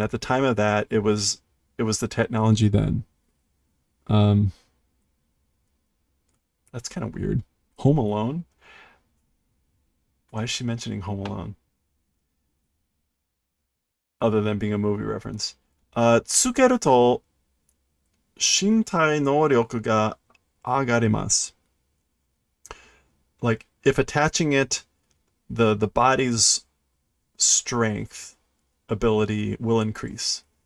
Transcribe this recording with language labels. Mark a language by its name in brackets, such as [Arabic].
[English] At the time of that, it was the technology then. Um, that's kind of weird. Home Alone? Why is she mentioning Home Alone? Other than being a movie reference. [Japanese] つけると身体能力が上がります. [English] Like, if attaching it, the body's strength ability will increase.